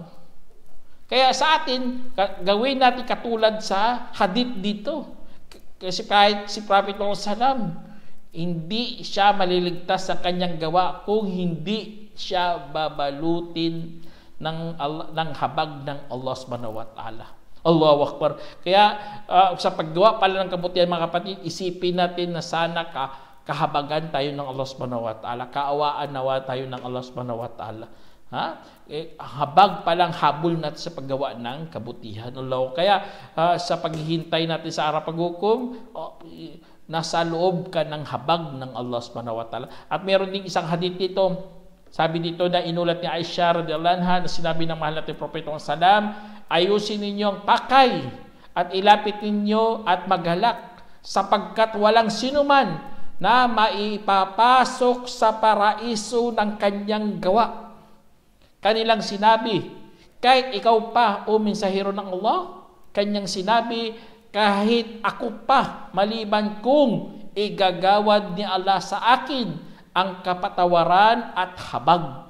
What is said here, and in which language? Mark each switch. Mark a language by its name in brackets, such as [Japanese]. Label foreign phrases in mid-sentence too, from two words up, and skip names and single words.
[Filipino] Kaya sa atin, gawin natin katulad sa hadith dito. Kasi kahit si Prophet Muhammad, hindi siya maliligtas sa kanyang gawa kung hindi siya babalutin ng habag ng Allah [Arabic] subhanahu wa ta'ala. Allahu Akbar. [Filipino] Kaya sa paggawa pala ng kabutihan mga kapatid, isipin natin na sana kahabagan tayo ng Allah [Arabic] subhanahu wa ta'ala, [Filipino] kaawaan nawa tayo ng Allah [Arabic] subhanahu wa ta'ala. [Filipino] Habag palang habol natin sa paggawa ng kabutihan. Kaya sa paghihintay natin sa araw paghukom, nasa loob ka ng habag ng Allah [Arabic] subhanahu wa ta'ala. [Filipino] At meron ding isang hadith dito, sabi dito na inulat ni Aisha [Arabic] radhiyallahu anha, [Filipino] na sinabi ng mahal natin Propeta Muhammad, ayusin ninyo ang pakay at ilapit ninyo at maghalak sapagkat walang sinuman na maipapasok sa paraiso ng kanyang gawa. Kanilang sinabi, kahit ikaw pa o mensahero ng Allah, kanyang sinabi, kahit ako pa, maliban kung igagawad ni Allah sa akin ang kapatawaran at habag.